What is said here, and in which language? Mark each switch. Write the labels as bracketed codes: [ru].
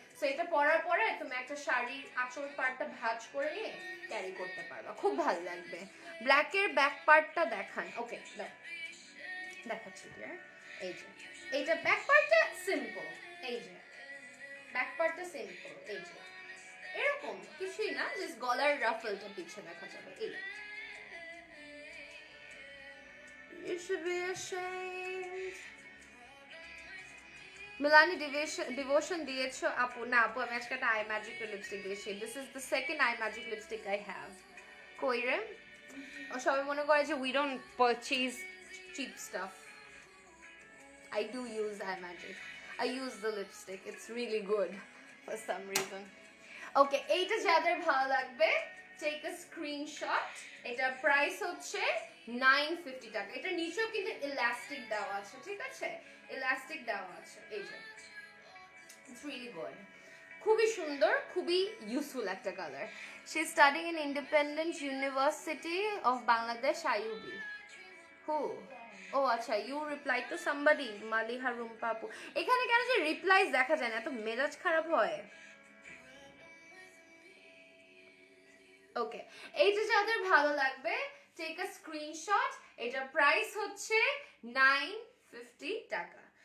[bn] So এটা পরার পরে তুমি একটা শাড়ির আঁচল পার্টটা ভাঁজ করে নিয়ে ক্যারি করতে পারবা, খুব ভালো লাগবে। ব্ল্যাকের ব্যাক পার্টটা দেখান। ওকে দেখাচ্ছি ডিয়ার। এই যে এইটা ব্যাক পার্টটা সিম্পল, এই যে ব্যাক পার্টটা সিম্পল, এই যে এরকম কিছুই না, জাস্ট গলার রাফলটা পিছে দেখা যাবে। [en] এই You should be ashamed. [bn] Milani devotion দিয়েছো আপু? না আপু, আমি আজকে একটা আই ম্যাজিক লিপস্টিক দিয়েছি। [en] This is the second Eye Magic lipstick I have. [bn] কই রে, ও সবাই মনে করে যে [en] We don't purchase cheap stuff. I do use eye magic. I use the lipstick. It's really good for some reason. [bn] Okay, এইটা যাদের ভালো লাগবে [en] take a screenshot. [bn] এটা প্রাইস হচ্ছে 950 টাকা। এটা নিচেও কিন্তু ইলাস্টিক দেওয়া আছে, ঠিক আছে, ইলাস্টিক দেওয়া আছে। এই যে [en] it's really good, [bn] খুবই সুন্দর, খুবই ইউজফুল একটা colour. [en] She is studying in Independent University of Bangladesh, IUB. Who? [bn] ও আচ্ছা, [en] you reply to somebody, [bn] Maliha Rumpa আপু। এখানে কেন যে রিপ্লাইজ দেখা যায় না, এত মেজাজ খারাপ হয়। ওকে, এইটা যাদের ভালো লাগবে [en] Take a screenshot. [bn] এটার প্রাইস হচ্ছে 950 টাকা।